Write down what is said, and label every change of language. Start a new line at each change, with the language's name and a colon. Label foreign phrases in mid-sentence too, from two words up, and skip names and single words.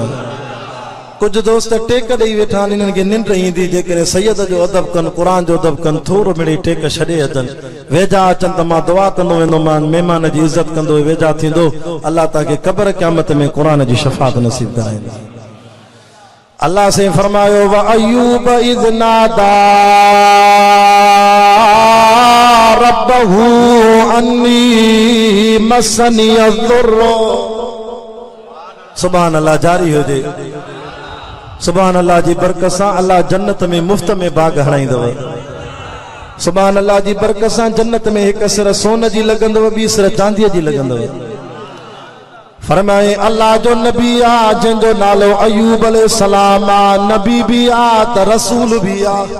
Sindhi: कुछ दोस्त टेक ॾेई वेठा आहिनि, इन्हनि खे निंड ईंदी जेकॾहिं सैयद जो अदब कनि, क़ुरान जो अदब कनि, थोरो मिड़ी टेक छॾे अचनि, वेझा अचनि त मां दुआ कंदो वेंदोमान, महिमान जी इज़त कंदो वेझा थींदो। अल्लाह तव्हांखे क़ब्र क़यामत में क़ुरान जी शफ़ाअत नसीब कराईंदा। अल्लाह से फरमायो
Arabic: وأيوب إذ نادى ربه أني مسني الضر. سبحان الله
Sindhi: जारी हुजे।
Arabic: سبحان الله
Sindhi: जी बरकत सां अल्लाह जन्नत में मुफ्त में बाग हणाईंदव।
Arabic: سبحان الله
Sindhi: जी बरकत सां जन्नत में एक सिर सोन जी लगंदव, ॿी सिर चांदीअ जी लगंदव। फरमाए अल्लाह जो नबी आ जंहिंजो नालो अयूब अलैहिस्सलाम आ, नबी भी आ त रसूल भी आ।